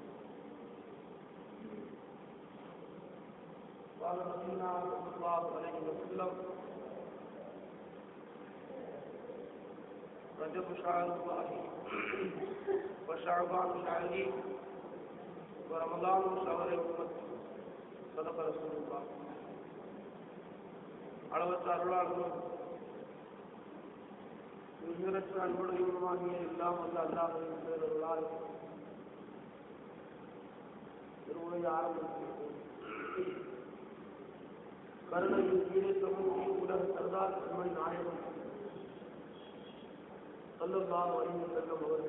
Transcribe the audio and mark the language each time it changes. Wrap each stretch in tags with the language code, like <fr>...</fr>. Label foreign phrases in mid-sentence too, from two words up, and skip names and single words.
<ar>قال نبينا صلى الله عليه وسلم: رجب شهر الله وشعبان شهري ورمضان شهر أمتي. صدق رسول الله.</ar> <ta>அளவற்ற அருளாளரும் நிகரற்ற அன்புடையவருமாகிய எல்லாம் வல்ல அல்லாஹ்வின் பேரருளால் திருவுரையை ஆரம்பிக்கிறேன். கருணையின் கீழே சமூக உலக சர்தார் பெருமணி நாயகம்</ta> <ar>صلى الله عليه وسلم</ar>